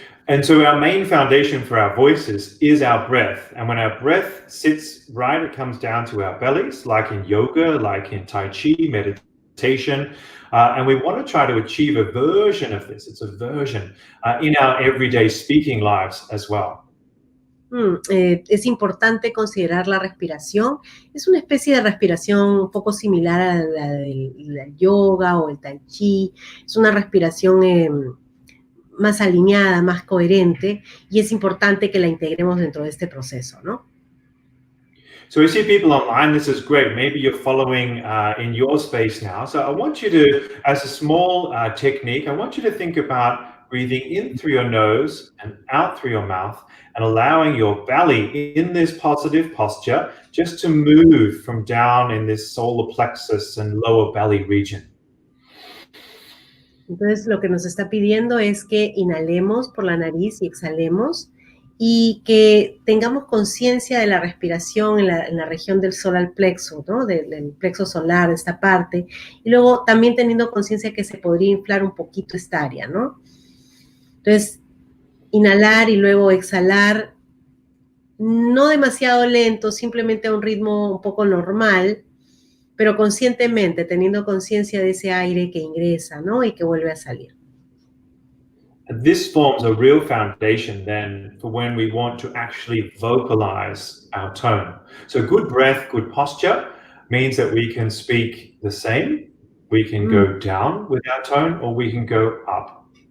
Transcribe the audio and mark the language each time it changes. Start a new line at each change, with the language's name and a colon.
English: And so our main foundation for our voices is our breath. And when our breath sits right, it comes down to our bellies, like in yoga, like in Tai Chi, meditation. And we want to try to achieve a version of this. It's a version in our everyday speaking lives as well.
Spanish: Es importante considerar la respiración. Es una especie de respiración un poco similar a la del yoga o el Tai Chi. Es una respiración más alineada, más coherente, y es importante que la integremos dentro de este proceso, ¿no?
English: So we see people online, this is great. Maybe you're following in your space now. So I want you to, as a small technique, I want you to think about breathing in through your nose and out through your mouth, and allowing your belly in this positive posture just to move from down in this solar plexus and lower belly region.
Spanish: Entonces, lo que nos está pidiendo es que inhalemos por la nariz y exhalemos y que tengamos conciencia de la respiración en la región del solar plexo, ¿no? Del plexo solar, esta parte, y luego también teniendo conciencia que se podría inflar un poquito esta área, ¿no? Entonces, inhalar y luego exhalar, no demasiado lento, simplemente a un ritmo un poco normal, pero conscientemente, teniendo conciencia de ese aire que ingresa, ¿no? Y que vuelve a salir.
English: This forms a real foundation then for when we want to actually vocalize our tone. So good breath, good posture means that we can speak the same, we can go down with our tone, or we can go up.